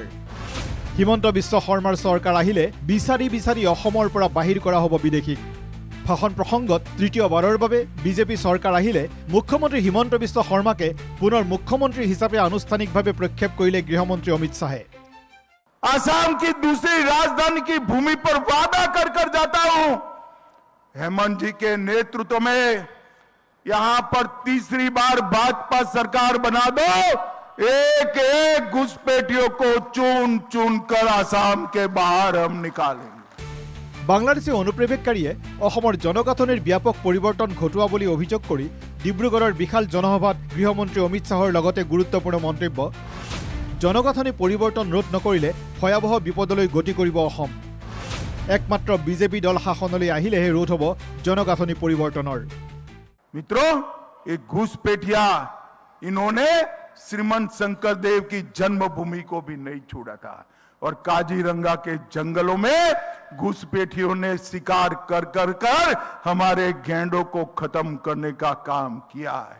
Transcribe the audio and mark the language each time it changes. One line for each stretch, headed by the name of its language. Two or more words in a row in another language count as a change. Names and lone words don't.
Assamese: হিমন্ত বিশ্ব শৰ্মাৰ চৰকাৰ আহিলে বিচাৰি বিচাৰি অসমৰ পৰা বাহিৰ কৰা হ'ব বিদেশীক। ভাষণ প্ৰসংগত তৃতীয়বাৰৰ বাবে বিজেপি চৰকাৰ আহিলে মুখ্যমন্ত্ৰী হিমন্ত বিশ্ব শৰ্মাকে পুনৰ মুখ্যমন্ত্ৰী হিচাপে আনুষ্ঠানিকভাৱে প্ৰক্ষেপ কৰিলে গৃহমন্ত্ৰী অমিত শ্বাহে।
Hindi: आसाम की दूसरी राजधानी की भूमि पर वादा कर कर जाता हूं, हेमंत जी के नेतृत्व में यहां पर तीसरी बार भाजपा सरकार बना दो। एक एक घुसपैठियों को चुन चुन कर आसाम के बाहर हम निकालेंगे।
Assamese: বাংলাদেশী অনুপ্ৰৱেশকাৰীয়ে অসমৰ জনগাঁথনিৰ ব্যাপক পৰিৱৰ্তন ঘটোৱা বুলি অভিযোগ কৰি ডিব্ৰুগড়ৰ বিশাল জনসভাত গৃহমন্ত্ৰী অমিত শ্বাহৰ লগতে গুৰুত্বপূৰ্ণ মন্তব্য। জনগাঁথনি পৰিৱৰ্তন ৰোধ নকৰিলে ভয়াৱহ বিপদলৈ গতি কৰিব অসম। একমাত্ৰ বিজেপি দল শাসনলৈ আহিলেহে ৰোধ হ'ব জনগাঁথনি পৰিৱৰ্তনৰ।
Hindi: मित्रों, ये घुसपैठिया इन्होंने श्रीमंत शंकरदेव की जन्मभूमि को भी नहीं छोड़ा था और काजीरंगा के जंगलों में घुसपैठियों ने शिकार कर कर कर हमारे गैंडों को खत्म करने का काम किया है।